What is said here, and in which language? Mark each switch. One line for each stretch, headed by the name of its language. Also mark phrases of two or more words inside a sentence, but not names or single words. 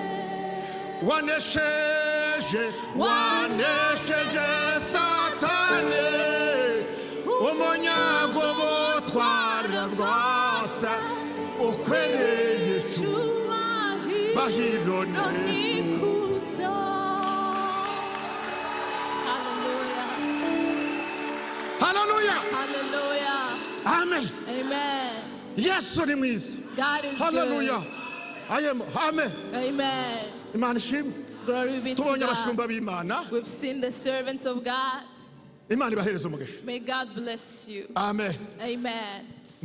Kinyarwanda: Wanesheje Satani, umunyago butwara bwose, ukwereye icyubahiro n'ikuzo. Hallelujah. Hallelujah. Hallelujah. Amen. Amen. Yesu ni mwiza.
English: God is
Kinyarwanda: Hallelujah.
English: good.
Kinyarwanda: Amen. Amen. Imana ishimwe.
English: Glory be to
Kinyarwanda: Tubonye abashumba
English: God.
Kinyarwanda: b'Imana.
English: We've seen the servants of God.
Kinyarwanda: Imana ibahereze umugisha.
English: May God bless you.
Kinyarwanda: Amen. Amen.